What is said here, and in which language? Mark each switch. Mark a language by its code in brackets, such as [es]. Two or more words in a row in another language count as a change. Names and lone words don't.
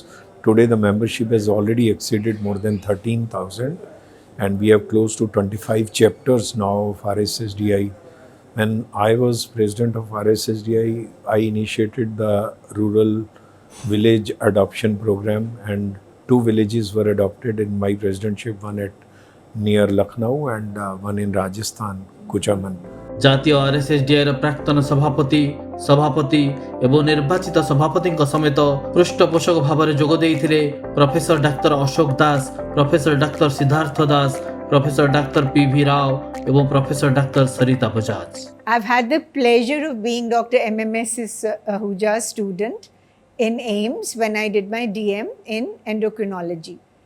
[en] Today the membership has already exceeded more than 13,000 and we have close to 25 chapters now of RSSDI. When I was president of RSSDI, I initiated the rural village adoption program and 2 villages were adopted in my presidentship, one at near Lucknow and one in Rajasthan, Kuchaman. [or] ଜାତୀୟ RSSDI ପ୍ରାକ୍ତନ ସଭାପତି ଏବଂ ନିର୍ବାଚିତ ସଭାପତି ସମେତ ପୃଷ୍ଠପୋଷକ ଭାବ ମେଁ ଯୋଗ ଦେଇଥିଲେ ପ୍ରଫେସର ଡାକ୍ତର ଅଶୋକ ଦାସ, ପ୍ରଫେସର ଡାକ୍ତର ସିଦ୍ଧାର୍ଥ ଦାସ, ପ୍ରଫେସର ଡାକ୍ତର PV ରାଓ ଏବଂ ପ୍ରଫେସର ଡାକ୍ତର ସରିତା ବଜାଜ। [en] I've had the pleasure of being Dr. MMS Ahuja's student in AIIMS when I did my DM in endocrinology.